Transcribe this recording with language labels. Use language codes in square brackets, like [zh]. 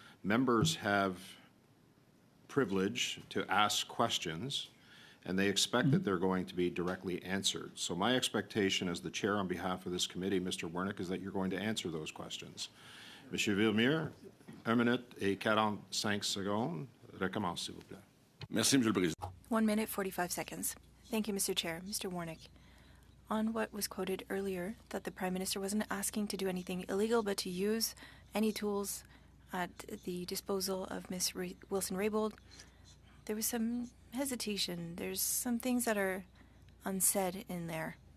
[en] Members have privilege to ask questions, and they expect that they're going to be directly answered. So my expectation as the chair on behalf of this committee, Mr. Wernick, is that you're going to answer those questions. [fr] Monsieur Villemot, 1 minute et 45 secondes. Recommence, s'il vous plaît. Merci, Monsieur le Président. [en] 1 minute, 45 seconds. Thank you, Mr. Chair. Mr. Warnick, on what was quoted earlier, that the Prime Minister wasn't asking to do anything illegal, but to use any tools at the disposal of Ms. Wilson-Raybould, there was some hesitation. There's some things that are unsaid in there.